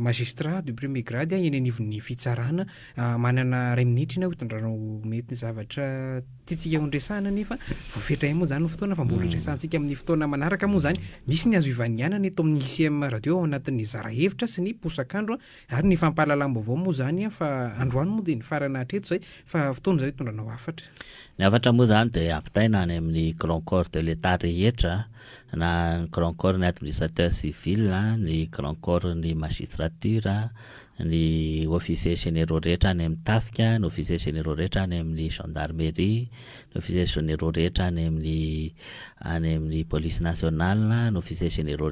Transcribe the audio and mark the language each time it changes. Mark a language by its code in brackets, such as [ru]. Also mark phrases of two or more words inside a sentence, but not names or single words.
[fr] magistrat du premier grade [mg] eny anivon'ny fitsarana manana 2 minitra na hotondrano mety zavatra tiatsika hondresana nefa voafetra moa zany fotoana fa mbola dresantsika amin'ny fotoana manaraka moa zany misy ny azo ivanianana eto amin'ny ICM radio ao anatin'ny zara hevitra sy ny posakandro ary ny fampahalalam-baovao moa zany fa androany moa de ny farana hatreto zay fa fotoana zay tondranao afatra. Ny afatra moa zany de ampitaina any amin'ny [fr] grand corps de l'état [mg] rehetra na ny [fr] grand corps [mg] ny [fr] administrateur civil [mg] ny [fr] grand corps [mg] ny magistrature ny [fr] officier généraux [mg] rehetra any amin'ny tafika ny [fr] officier généraux [mg] rehetra any amin'ny gendarmerie ny [fr] officier généraux [mg] rehetra any amin'ny [fr] police nationale [mg] ny [fr] officier généraux